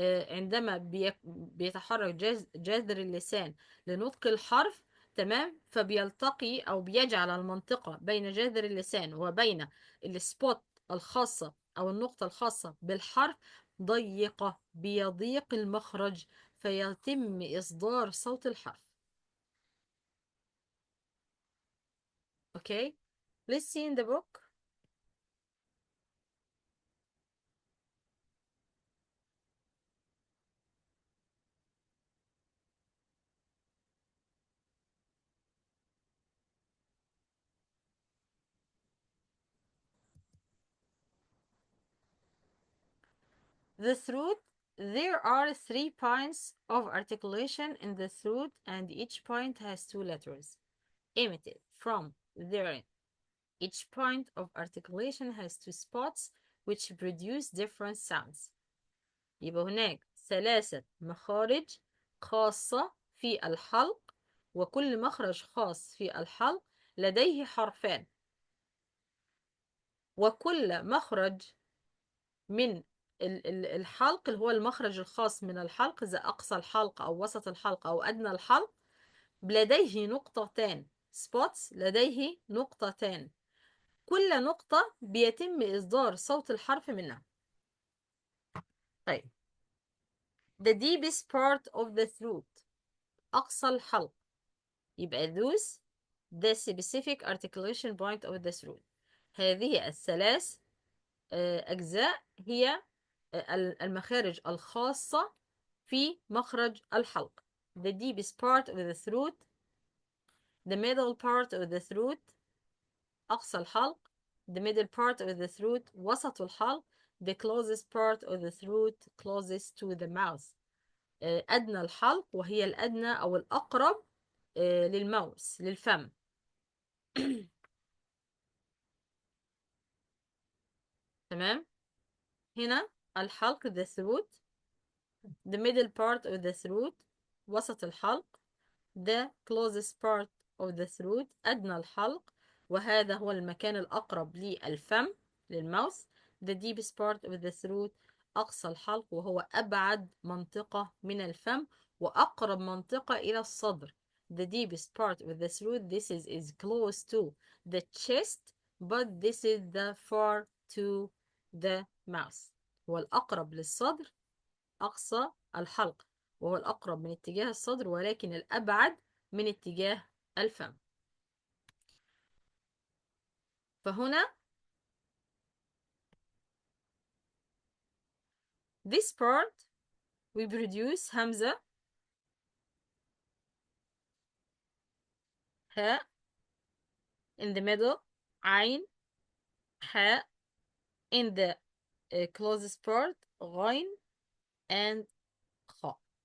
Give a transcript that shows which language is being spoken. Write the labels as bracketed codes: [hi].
[ar] عندما بيتحرك جذر اللسان لنطق الحرف، تمام، فبيلتقي أو بيجعل المنطقة بين جذر اللسان وبين السبوت الخاصة أو النقطة الخاصة بالحرف ضيقة، بيضيق المخرج فيتم إصدار صوت الحرف. [en] Okay, let's see in the book. The throat, there are 3 points of articulation in the throat, and each point has 2 letters emitted from therein. Each point of articulation has 2 spots which produce different sounds. [ar] يبقى هناك 3 مخارج خاصة في الحلق، وكل مخرج خاص في الحلق لديه حرفان، وكل مخرج من الحلق اللي هو المخرج الخاص من الحلق، إذا أقصى الحلق أو وسط الحلق أو أدنى الحلق، لديه نقطتان spots، لديه نقطتان، كل نقطة بيتم إصدار صوت الحرف منها. [en] طيب the deepest part of the throat، أقصى الحلق، يبقى those the specific articulation point of the throat. [ar] هذه ال3 أجزاء هي المخارج الخاصة في مخرج الحلق. [en] The deepest part of the throat, the middle part of the throat أقصى الحلق, the middle part of the throat وسط الحلق, the closest part of the throat closest to the mouth أدنى الحلق [ar] وهي الأدنى أو الأقرب للماوس للفم. تمام، هنا الحلق the throat, [en] the middle part of the throat [ar] وسط الحلق, [en] the closest part of the throat [ar] أدنى الحلق وهذا هو المكان الأقرب للفم للماوس. [en] the deepest part of the throat [ar] أقصى الحلق وهو أبعد منطقة من الفم وأقرب منطقة إلى الصدر. [en] the deepest part of the throat, this is close to the chest but this is the far to the mouth. [ar] هو الأقرب للصدر أقصى الحلق وهو الأقرب من اتجاه الصدر ولكن الأبعد من اتجاه الفم. [en] فهنا this part we produce همزة ها in the middle, عين حاء in the closest part, غين and خاء.